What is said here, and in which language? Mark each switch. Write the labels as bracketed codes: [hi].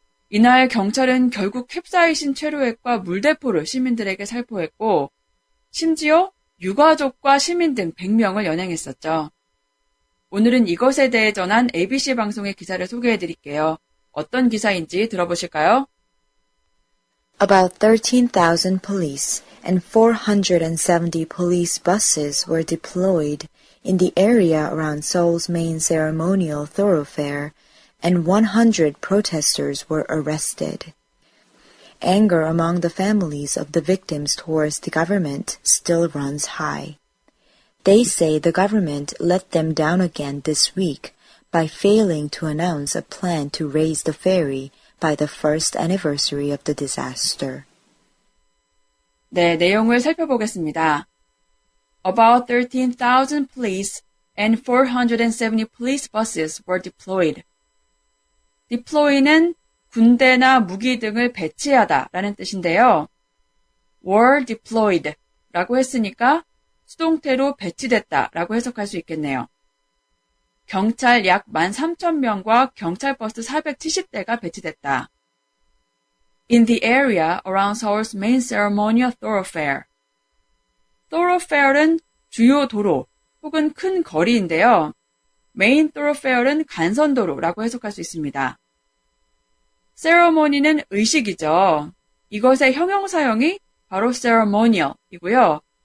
[ko] 이날 경찰은 결국 캡사이신 최루액과 물대포를 시민들에게 살포했고 심지어 유가족과 시민 등 100명을 연행했었죠. 오늘은 이것에 대해 전한 ABC 방송의 기사를 소개해드릴게요. 어떤 기사인지 들어보실까요? [en] About 13,000 police and 470 police buses were deployed in the area around Seoul's main ceremonial thoroughfare, and 100 protesters were arrested. Anger among the families of the victims towards the government still runs high. They say the government let them down again this week by failing to announce a plan to raise the ferry by the first anniversary of the disaster. [ko] 네, 내용을 살펴보겠습니다. [en] About 13,000 police and 470 police buses were deployed. [ko] deploy는 군대나 무기 등을 배치하다 라는 뜻인데요. [en] were deployed [ko] 라고 했으니까 수동태로 배치됐다 라고 해석할 수 있겠네요. 경찰 약 13,000명과 경찰버스 470대가 배치됐다. [en] In the area around Seoul's main ceremonial thoroughfare. [ko] thoroughfare는 주요 도로 혹은 큰 거리인데요. [en] main thoroughfare [ko] 는 간선도로라고 해석할 수 있습니다. ceremony는 의식이죠. 이것의 형용사형이 바로 ceremonial이고요.